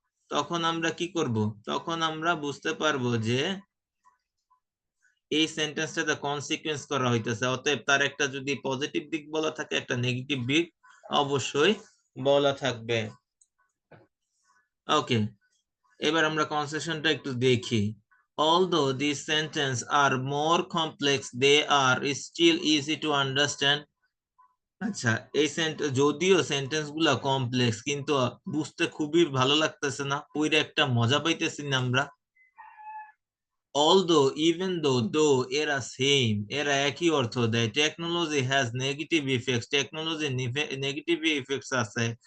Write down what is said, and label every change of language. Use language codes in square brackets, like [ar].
[bn] তখন আমরা কি করব? তখন আমরা বুঝতে পারবো যে এই সেন্টেন্সটাতে কনসিকুয়েন্স করা হইতেছে। অতএব তার একটা যদি পজিটিভ দিক বলা থাকে, একটা নেগেটিভ দিক অবশ্যই বলা থাকবে। ওকে, এবার আমরা কনসেশনটা একটু দেখি। [en] Although these sentences are more complex, they are still easy to understand. [bn] আচ্ছা, এই যদিও সেন্টেন্স গুলা কমপ্লেক্স, কিন্তু বুঝতে খুবই ভালো লাগতেছে না? পুরো একটা মজা পাইতেছি না আমরা? Although, even though এরা সেম, এরা একই অর্থ দেয়। [en] technology has negative effects, [bn] technology negative effects আছে।